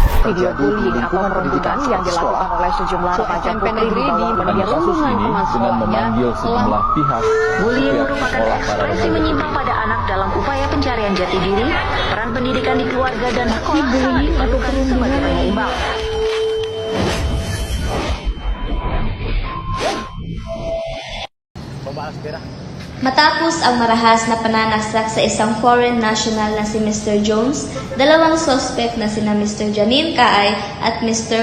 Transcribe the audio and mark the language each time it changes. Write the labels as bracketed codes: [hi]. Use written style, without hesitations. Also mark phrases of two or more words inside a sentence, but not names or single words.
[id] video bullying atau perundungan yang dilakukan oleh sejumlah remaja putri di bawah Pada kasus ini dengan memanggil sejumlah pihak, bullying pihak merupakan sekolah para ekspresi remaja menyimpang pada anak dalam upaya pencarian jati diri, peran pendidikan di keluarga dan sekolah salah diperlukan sebagai penyeimbang. [tl] Matapos ang marahas na pananaksak sa isang [en] foreign national [tl] na si Mr. Jones, dalawang suspect na sina Mr. Janine Caay at Mr.